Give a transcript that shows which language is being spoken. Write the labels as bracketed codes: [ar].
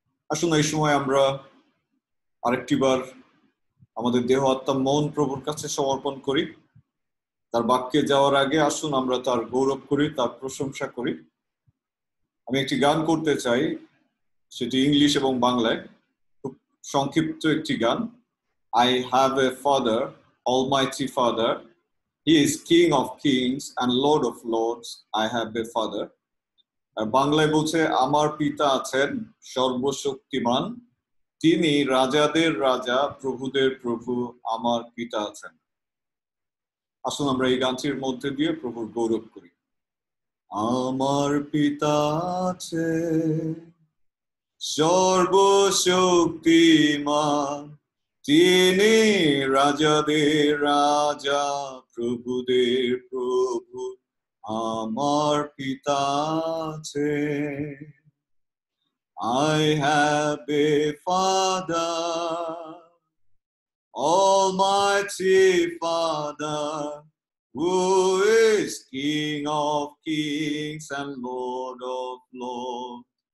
[bn] আসুন এই সময় আমরা আরেকটিবার আমাদের দেহ আত্মা মন প্রভুর কাছে সমর্পণ করি। তার বাক্যে যাওয়ার আগে আসুন আমরা তার গৌরব করি, তার প্রশংসা করি। আমি একটি গান করতে চাই, সেটি ইংলিশ এবং বাংলায়, খুব সংক্ষিপ্ত একটি গান। [en] I have a father, Almighty Father. He is King of kings and Lord of lords. I have a father. [bn] বাংলায় বলছে, আমার পিতা আছেন সর্বশক্তিমান, তিনি রাজাদের রাজা, প্রভুদের প্রভু, আমার পিতা আছেন। আসুন আমরা এই গানটির মধ্যে দিয়ে প্রভুর গৌরব করি। আমার পিতা আছে সর্বশক্তিমান, তিনি রাজাদের রাজা, প্রভুদের প্রভু, আমার পিতা আছে। [en] I have a father, Almighty Father, who is King of kings and Lord of lords.